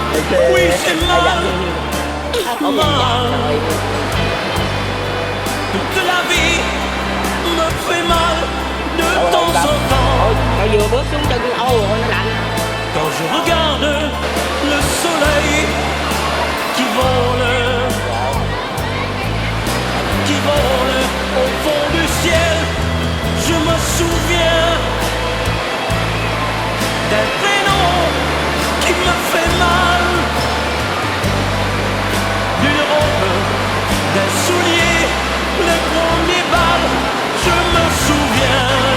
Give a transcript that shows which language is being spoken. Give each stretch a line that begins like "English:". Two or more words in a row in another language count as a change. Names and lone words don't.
French: Oui, c'est mal, mal. Toute la vie me fait mal de temps en temps.
Vietnamese: Thôi vừa bước xuống chân Âu rồi nó lạnh.
French: Quand je regarde le soleil qui vole au fond du ciel, je me souviens d'un prénom qui me fait mal, d'une robe, d'un soulier, le premier bal, je me souviens